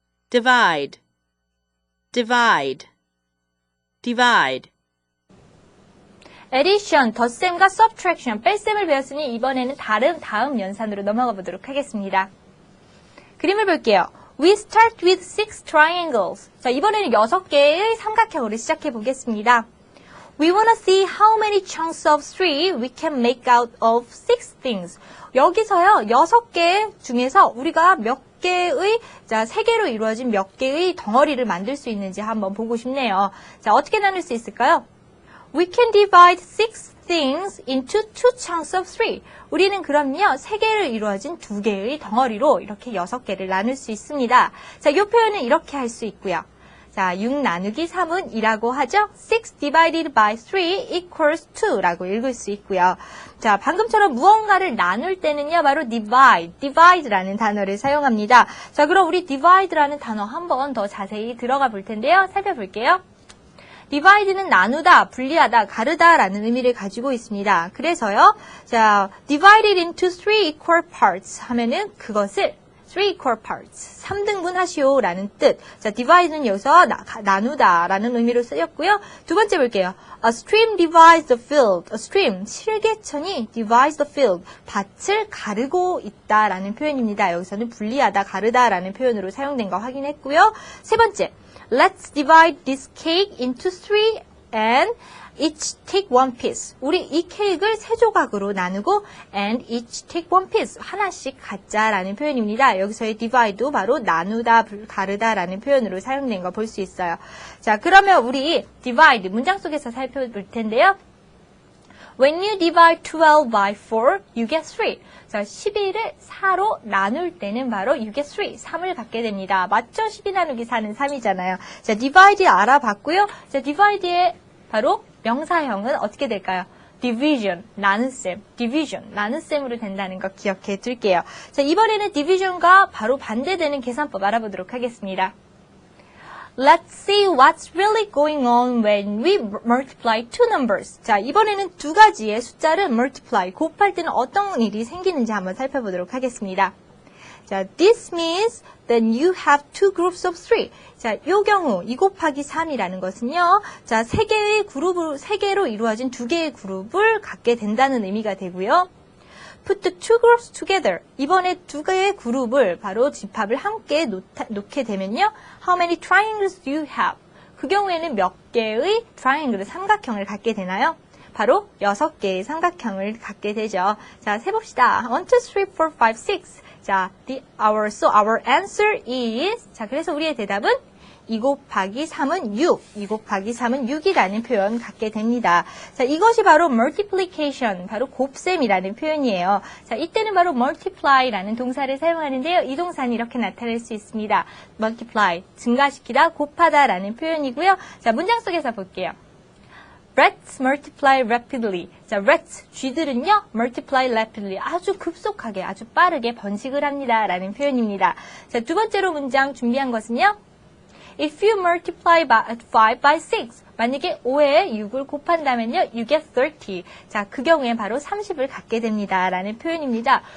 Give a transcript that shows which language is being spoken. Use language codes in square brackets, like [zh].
[en] divide, divide, divide. [ko] addition, 덧셈과 subtraction, 뺄셈을 배웠으니 이번에는 다음 연산으로 넘어가 보도록 하겠습니다. 그림을 볼게요. [en] We start with 6 triangles. [ko] 자, 이번에는 6개의 삼각형으로 시작해 보겠습니다. [en] We want to see how many chunks of 3 we can make out of 6 things. [ko] 여기서요, 6개 중에서 우리가 몇 개의, 자, 3개로 이루어진 몇 개의 덩어리를 만들 수 있는지 한번 보고 싶네요. 자, 어떻게 나눌 수 있을까요? [en] We can divide 6 things into 2 chunks of 3. [ko] 우리는 그럼요, 3개로 이루어진 2개의 덩어리로 이렇게 6개를 나눌 수 있습니다. 자, 이 표현은 이렇게 할 수 있고요. 자, 6 나누기 3은 2라고 하죠? [en] 6 divided by 3 equals 2 [ko] 라고 읽을 수 있고요. 자, 방금처럼 무언가를 나눌 때는요, 바로 divide라는 단어를 사용합니다. 자, 그럼 우리 divide라는 단어 한 번 더 자세히 들어가 볼 텐데요. 살펴볼게요. divide는 나누다, 분리하다, 가르다라는 의미를 가지고 있습니다. 그래서요, 자, [en] divided into 3 equal parts [ko] 하면은 그것을 3 equal parts, 3등분 하시오라는 뜻. 자, divide는 여기서 나누다라는 의미로 쓰였고요. 두 번째 볼게요. [en] A stream divides the field. A stream, [ko] 실개천이 [en] divides the field, [ko] 밭을 가르고 있다라는 표현입니다. 여기서는 분리하다, 가르다라는 표현으로 사용된 거 확인했고요. 세 번째, [en] Let's divide this cake into 3 and each take one piece. [ko] 우리 이 케이크를 3조각으로 나누고 [en] and each take one piece. [ko] 하나씩 갖자라는 표현입니다. 여기서의 divide도 바로 나누다, 가르다라는 표현으로 사용된 거 볼 수 있어요. 자, 그러면 우리 divide 문장 속에서 살펴볼 텐데요. [en] When you divide 12 by 4, you get 3. [ko] 자, 11을 4로 나눌 때는 바로 [en] you get 3, [ko] 3을 갖게 됩니다. 맞죠? 12 나누기 4는 3이잖아요. 자, divide 알아봤고요. 자, divide의 바로 명사형은 어떻게 될까요? division, 나눗셈, division, 나눗셈으로 된다는 거 기억해 둘게요. 자, 이번에는 division과 바로 반대되는 계산법 알아보도록 하겠습니다. [en] Let's see what's really going on when we multiply two numbers. [ko] 자, 이번에는 두 가지의 숫자를 multiply, 곱할 때는 어떤 일이 생기는지 한번 살펴보도록 하겠습니다. 자, [en] this means that you have two groups of three. [ko] 자, 요 경우 2 곱하기 3이라는 것은요. 자, 3개로 이루어진 2개의 그룹을 갖게 된다는 의미가 되고요. [en] Put the two groups together. [ko] 이번에 2개의 그룹을 바로 집합을 함께 놓게 되면요. [en] How many triangles do you have? [ko] 그 경우에는 몇 개의 triangle, 삼각형을 갖게 되나요? 바로 6개의 삼각형을 갖게 되죠. 자, 세봅시다. 1, 2, 3, 4, 5, 6. 자, [en] our answer is, [ko] 자, 그래서 우리의 대답은 2 곱하기 3은 6, 2 곱하기 3은 6이라는 표현 갖게 됩니다. 자, 이것이 바로 multiplication, 바로 곱셈이라는 표현이에요. 자, 이때는 바로 multiply라는 동사를 사용하는데요. 이 동사는 이렇게 나타낼 수 있습니다. multiply, 증가시키다, 곱하다라는 표현이고요. 자, 문장 속에서 볼게요. [en] Rats multiply rapidly. [ko] 자, rats, 쥐들은요, [en] multiply rapidly. [ko] 아주 급속하게, 아주 빠르게 번식을 합니다. 라는 표현입니다. 자, 두 번째로 문장 준비한 것은요. [en] If you multiply 5 by 6. [ko] 만약에 5에 6을 곱한다면요, [en] you get 30. [ko] 자, 그 경우에 바로 30을 갖게 됩니다. 라는 표현입니다.